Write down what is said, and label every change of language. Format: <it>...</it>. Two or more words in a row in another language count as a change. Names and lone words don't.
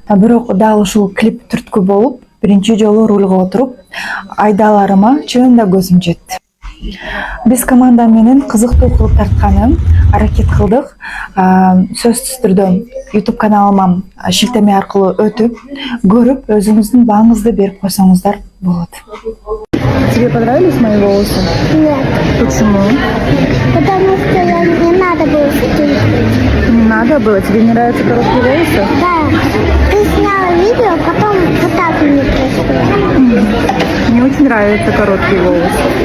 <ky>Бирок дал ушул клип түрткү болуп, биринчи жолу рульга отуруп, айдаларыма чынында көзүм жетти. Биз команда менен кызыктуу кылып тартканы аракет кылдык. Сөзсүз түрдө YouTube каналыма шилтеме аркылуу өтүп, көрүп, өзүңүздүн бааңызды берип койсоңуздар болот.</ky> <ru>Тебе понравились мои волосы? Нет, Почему? потому что не надо было скидывать. Не надо было? Тебе не нравятся короткие волосы? Да, ты сняла видео, потом вот так мне пришло. Мне очень нравятся короткие волосы.</ru>